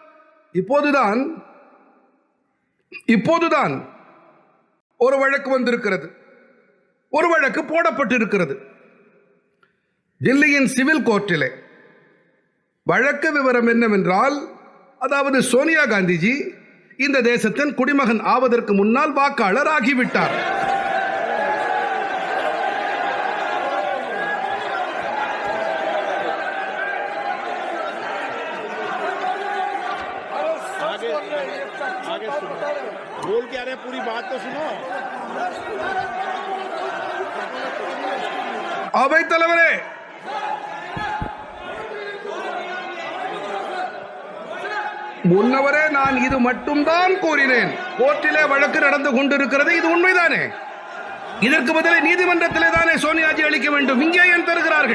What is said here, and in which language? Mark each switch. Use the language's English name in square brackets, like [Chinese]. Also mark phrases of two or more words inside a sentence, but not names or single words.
[Tamil] இப்போதுதான் ஒரு வழக்கு வந்திருக்கிறது, ஒரு வழக்கு போடப்பட்டிருக்கிறது தில்லியின் சிவில் கோர்ட்டிலே. வழக்கு விவரம் என்னவென்றால், அதாவது சோனியா காந்திஜி இந்த தேசத்தின் குடிமகன் ஆவதற்கு முன்னால் வாக்காளர் ஆகிவிட்டார். [Hindi] बोल क्या रहे, पूरी बात तो सुनो. [Tamil] அவைத் தலைவரே, முன்னவரே நான் இது மட்டும்தான் கூறினேன். கோர்ட்டிலே வழக்கு நடந்து கொண்டிருக்கிறது, இது உண்மைதானே? இதற்கு பதிலே நீதிமன்றத்திலே தானே சோனியாஜி அளிக்க வேண்டும்.